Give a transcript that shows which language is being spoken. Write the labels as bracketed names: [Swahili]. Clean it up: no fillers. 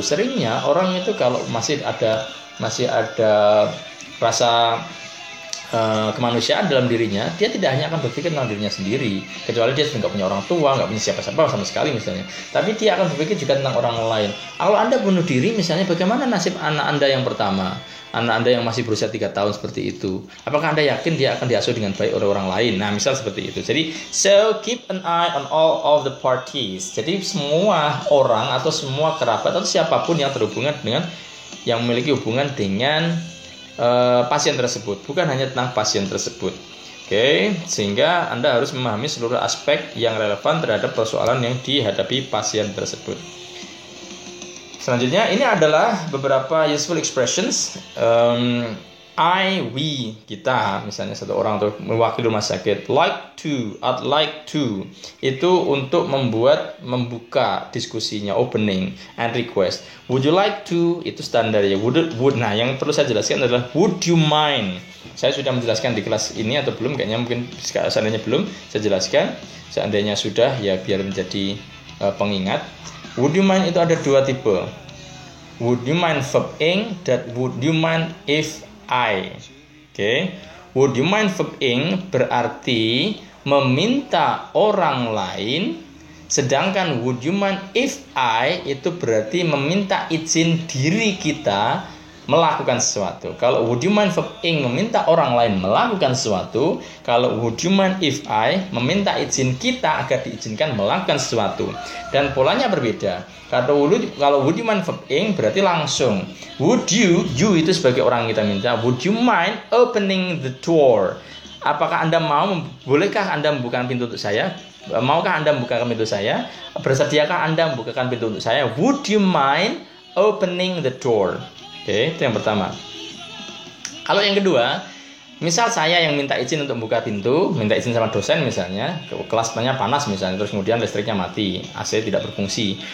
[Indonesian] Seringnya orang itu kalau masih ada rasa kemanusiaan dalam dirinya, dia tidak hanya akan berpikir tentang dirinya sendiri, kecuali dia sudah nggak punya orang tua, nggak punya siapa-siapa sama sekali misalnya, tapi dia akan berpikir juga tentang orang lain. Kalau Anda bunuh diri misalnya, bagaimana nasib anak Anda yang pertama, anak Anda yang masih berusia 3 tahun seperti itu? Apakah Anda yakin dia akan diasuh dengan baik oleh orang lain? Nah, misal seperti itu. [English] Jadi, so keep an eye on all of the parties. [Indonesian] Jadi semua orang atau semua kerabat atau siapapun yang terhubungan dengan, yang memiliki hubungan dengan pasien tersebut, bukan hanya tentang pasien tersebut. Oke, sehingga Anda harus memahami seluruh aspek yang relevan terhadap persoalan yang dihadapi pasien tersebut. Selanjutnya, ini adalah beberapa useful expressions. I, we, kita, misalnya satu orang atau mewakili rumah sakit. [English] Like to, I'd like to, [Indonesian] itu untuk membuka diskusinya, [English] opening and request. Would you like to, [Indonesian] itu standar ya. Would. Nah, yang perlu saya jelaskan adalah [English] would you mind. [Indonesian] Saya sudah menjelaskan di kelas ini atau belum? Kayaknya mungkin seandainya belum, saya jelaskan. Seandainya sudah, ya biar menjadi pengingat. [English] Would you mind [Indonesian] itu ada 2 tipe. [English] Would you mind verb ing [Indonesian] dan [English] would you mind if I. [Indonesian] Oke. [English] Would you mind verb ing [Indonesian] berarti meminta orang lain, sedangkan [English] would you mind if I [Indonesian] itu berarti meminta izin diri kita melakukan sesuatu. Kalau [English] would you mind verb ing [Indonesian] meminta orang lain melakukan sesuatu. Kalau [English] would you mind if I [Indonesian] meminta izin kita agar diizinkan melakukan sesuatu. Dan polanya berbeda. Kalau [English] would you mind verb ing [Indonesian] berarti langsung. [English] Would you [Indonesian] itu sebagai orang yang kita minta, [English] would you mind opening the door? [Indonesian] Apakah Anda bolehkah Anda membukakan pintu untuk saya? Maukah Anda membukakan pintu saya? Bersediakah Anda membukakan pintu untuk saya? [English] Would you mind opening the door? [Indonesian] Oke, itu yang pertama. Kalau yang kedua, misal saya yang minta izin untuk membuka pintu, minta izin sama dosen misalnya, kelasnya panas misalnya, terus kemudian listriknya mati, AC tidak berfungsi.